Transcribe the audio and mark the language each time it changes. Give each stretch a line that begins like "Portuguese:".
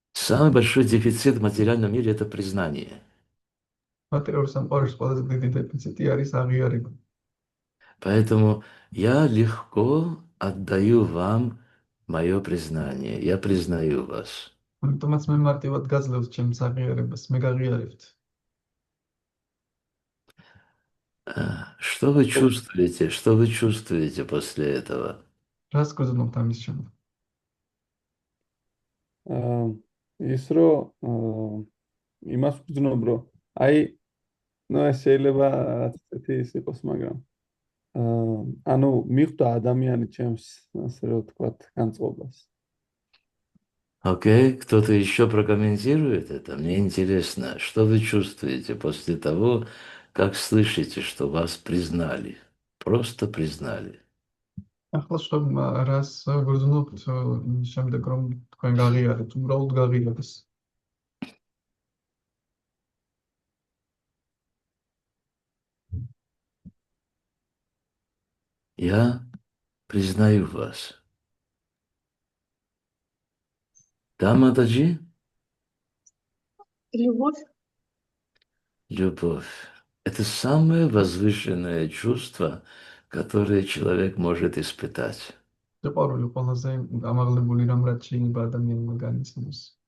Russian: Самый большой дефицит в материальном мире – это признание.
Georgian: მატერიალურ სამყაროში ყველაზე დიდი დეფიციტი არის აღიარება.
Russian: Поэтому я легко отдаю вам мое признание. Я признаю вас.
Georgian: ამიტომაც მე მარტივად გაძლევს ჩემს აღიარებას, მე გაღიარებთ.
Russian: Что вы чувствуете? Что вы чувствуете после этого?
Georgian: რას გრძნობთ ამის შემდეგ? ის რომ იმას ვგრძნობ რომ აი ნუ ეს შეიძლება რაღაც ისეთი ის იყოს მაგრამ ანუ მიხვდა ადამიანი ჩემს ასე რომ ვთქვათ განწყობას.
Russian: Окей, кто-то еще прокомментирует это? Мне интересно, что вы чувствуете после того, как слышите, что вас признали? Просто признали.
Georgian: ახლა რომ რას გრძნობთ შემდეგ რომ თქვენ გაღიარებთ, უბრალოდ გაღიარეს.
Russian: Я признаю вас. Да, Матаджи? Любовь. Любовь. Это самое возвышенное чувство, которое человек может испытать.
Georgian: სიყვარული ყველაზე ამაღლებული რამ რაც შეიძლება ადამიანმა განიცნოს.